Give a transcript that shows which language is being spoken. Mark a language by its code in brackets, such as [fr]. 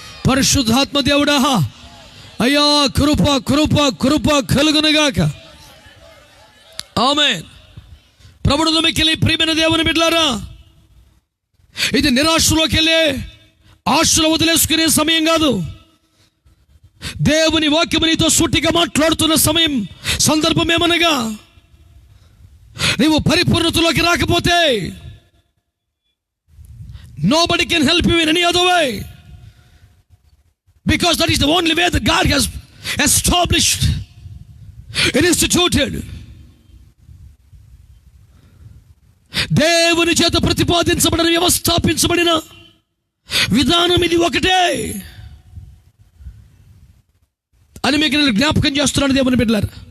[te] పరిశుద్ధాత్మ దేవుడా అయ్యా, కృప కృప కృప కలుగునుగాక. ఆమేన్. ప్రభువును మిక్కిలి ప్రియమైన దేవుని బిడ్డలారా, ఇది నిరాశలోకి వెళ్ళే ఆశలు వదిలేసుకునే సమయం కాదు. దేవుని వాక్యము నీతో సూటిగా మాట్లాడుతున్న సమయం, సందర్భం ఏమనగా, నీవు పరిపూర్ణతలోకి రాకపోతే [en] nobody can help you in any other way, because that is the only way that God has established and instituted. [te] దేవుని చేత ప్రతిపాదించబడిన, వ్యవస్థాపించబడిన విధానం ఇది ఒకటే అని మీకు నేను జ్ఞాపకం చేస్తున్నాను దేవుని బిడ్డలారా.